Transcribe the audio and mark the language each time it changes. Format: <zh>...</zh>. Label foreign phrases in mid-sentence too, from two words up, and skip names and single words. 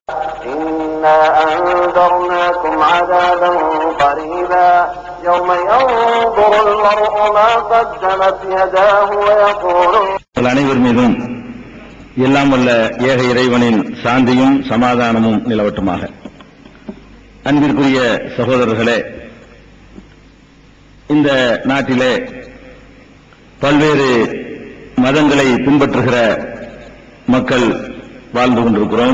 <ar>إنا أنذرناكم عذابا قريبا يوم ينظر المرء ما قدمت يداه ويقول</ar> <ta>அனைவர் மீதும் எல்லாம் வல்ல ஏக இறைவனின் சாந்தியும் சமாதானமும் நிலவட்டுமாக. அன்பிற்குரிய சகோதரர்களே, இந்த நாட்டிலே பல்வேறு மதங்களை பின்பற்றுகிற மக்கள் வாழ்ந்து கொண்டிருக்கிறோம்.</ta>